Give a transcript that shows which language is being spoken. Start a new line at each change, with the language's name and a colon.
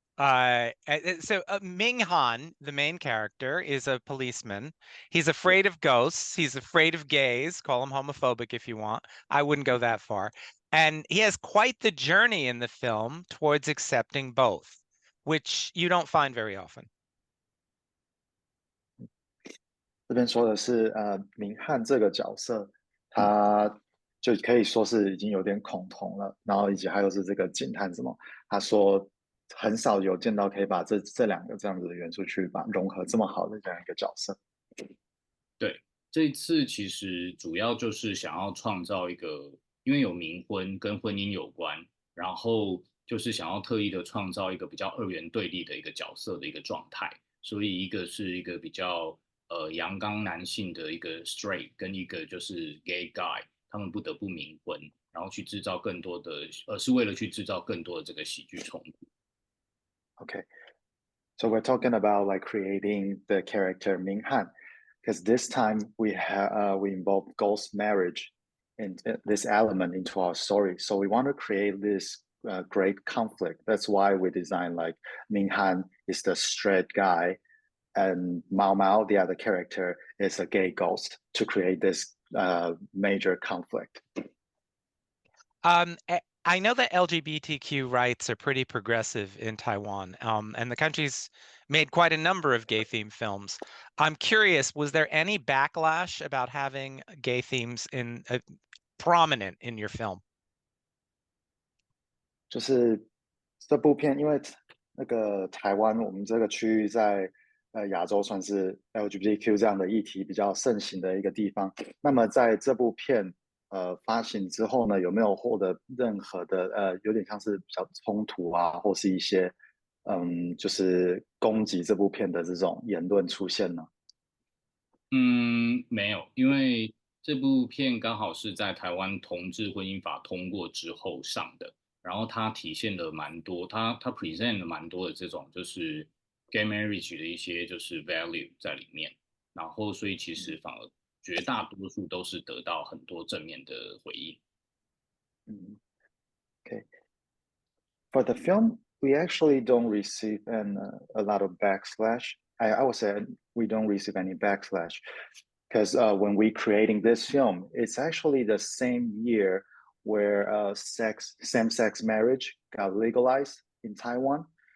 English: So Ming Han, the main character, is a policeman. He's afraid of ghosts. He's afraid of gays. Call him homophobic if you want. I wouldn't go that far. And he has quite the journey in the film towards accepting both, which you don't find very often.
Chinese: 这边说的是明翰这个角色，他就可以说是已经有点恐同了，然后以及还有是这个警探什么，他说很少有见到可以把这两个这样子的元素去把融合这么好的这样一个角色。对，这一次其实主要就是想要创造一个，因为有冥婚跟婚姻有关，然后就是想要特意的创造一个比较二元对立的一个角色的一个状态，所以一个是一个比较阳刚男性的一个 straight，跟一个就是
English: gay guy，
Chinese: 他们不得不冥婚，然后去制造更多的，是为了去制造更多的这个喜剧冲突。
English: Okay, so we're talking about like creating the character Ming Han, because this time we involve ghost marriage in this element into our story. So we want to create this great conflict. That's why we designed like Ming Han is the straight guy, and Mao Mao, the other character, is a gay ghost to create this major conflict. I know that LGBTQ rights are pretty progressive in Taiwan, and the country's made quite a number of gay-themed films. I'm curious, was there any backlash about having gay themes prominent in your film?
Chinese: 就是这部片，因为那个台湾我们这个区域在亚洲算是 LGBTQ 这样的议题比较盛行的一个地方。那么在这部片发行之后呢，有没有获得任何的有点像是比较冲突啊，或是一些就是攻击这部片的这种言论出现呢？没有，因为这部片刚好是在台湾同志婚姻法通过之后上的，然后它体现了蛮多，它 present 了蛮多的这种就是
English: gay marriage
Chinese: 的一些就是 value 在里面，然后所以其实反而绝大多数都是得到很多正面的回应。
English: Okay. For the film, we actually don't receive a lot of backslash. I would say we don't receive any backslash because when we creating this film, it's actually the same year where same-sex marriage got legalized in Taiwan.